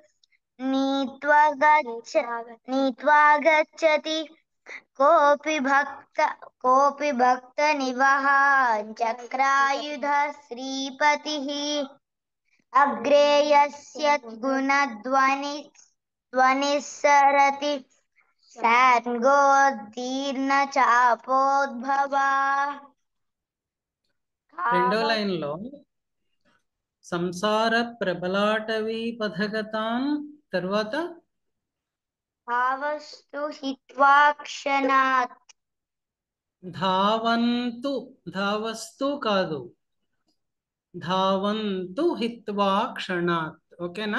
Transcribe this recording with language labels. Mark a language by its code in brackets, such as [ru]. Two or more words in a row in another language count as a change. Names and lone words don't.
[sa] नीत्वा गच्छति कोऽपि भक्तनिवहः चक्रायुध श्रीपतिः अग्रे यस्य ध्वनिस्सरति साङ्गोत्तीर्णचापोद्भवा [te] రెండో లైన్ లో [sa] సంసార ప్రబలాటవీ పథగతాన్ [te] తర్వాత [sa] భావస్తు హిత్వా క్షణాత్ ధావంతు ధావస్తు కాదు ధావంతు హిత్వా క్షణాత్ ఓకేనా